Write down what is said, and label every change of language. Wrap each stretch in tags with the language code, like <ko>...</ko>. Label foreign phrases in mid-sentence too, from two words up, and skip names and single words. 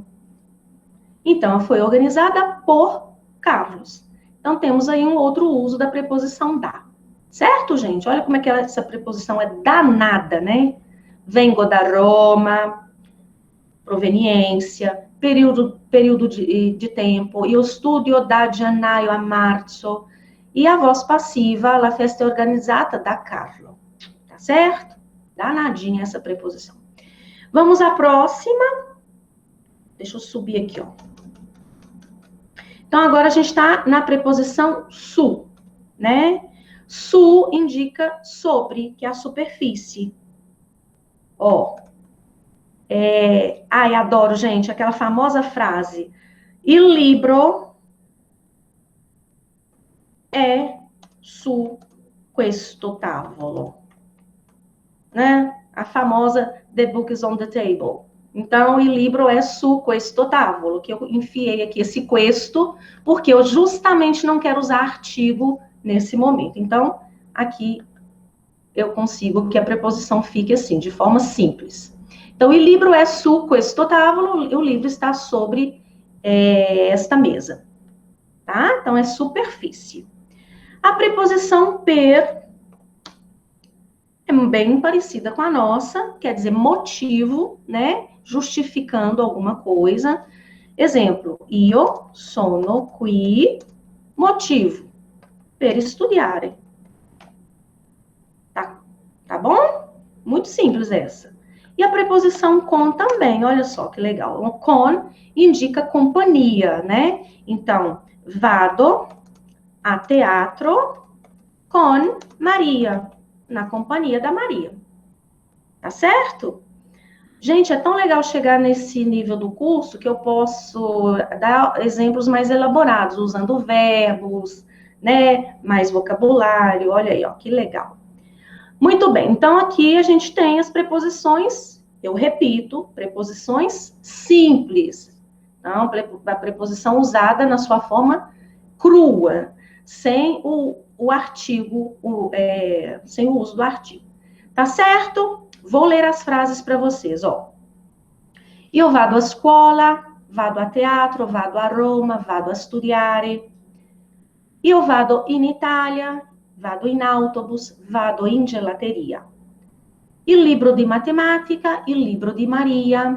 <pt>Então, foi organizada por Carlos. Então, temos aí um outro uso da preposição da. Certo, gente? Olha como é que essa preposição é danada, né?</pt> <it>Vengo da Roma,</it> <pt>proveniência, período de tempo,</pt> <it>io studio da gennaio a marzo,</it> <pt>e a voz passiva,</pt> <it>la festa é organizata da Carlo.</it> <pt>Tá certo? Danadinha essa preposição. Vamos à próxima. Deixa eu subir aqui, ó. Então, agora a gente está na preposição su, né? Su indica sobre, que é a superfície. Ó. Ai, adoro, gente, aquela famosa frase.</pt> <it>Il libro è su questo tavolo.</it> <pt>Né? A famosa</pt> <en>The book is on the table.</en> <pt>Então,</pt> <it>il libro é su questo tavolo,</it> <pt>que eu enfiei aqui esse questo, porque eu justamente não quero usar artigo nesse momento. Então, aqui eu consigo que a preposição fique assim, de forma simples. Então,</pt> <it>il libro é su questo tavolo,</it> <pt>o livro está sobre esta mesa. Tá? Então, é superfície. A preposição per é bem parecida com a nossa, quer dizer motivo, né? Justificando alguma coisa. Exemplo,</pt> <it>io sono qui, motivo, per studiare.</it> <pt>Tá bom? Muito simples essa. E a preposição com também, olha só que legal. O con indica companhia, né? Então,</pt> <it>vado a teatro con Maria,</it> <pt>na companhia da Maria. Tá certo? Gente, é tão legal chegar nesse nível do curso que eu posso dar exemplos mais elaborados, usando verbos, né? Mais vocabulário, olha aí, ó, que legal. Muito bem, então aqui a gente tem as preposições, eu repito, preposições simples. Então, a preposição usada na sua forma crua, sem o artigo, sem o uso do artigo. Tá certo? Vou ler as frases para vocês, ó.</pt> <it>Io vado a scuola, vado a teatro, vado a Roma, vado a studiare. Io vado in Italia, vado in autobus, vado in gelateria. Il libro di matematica, il libro di Maria.</it>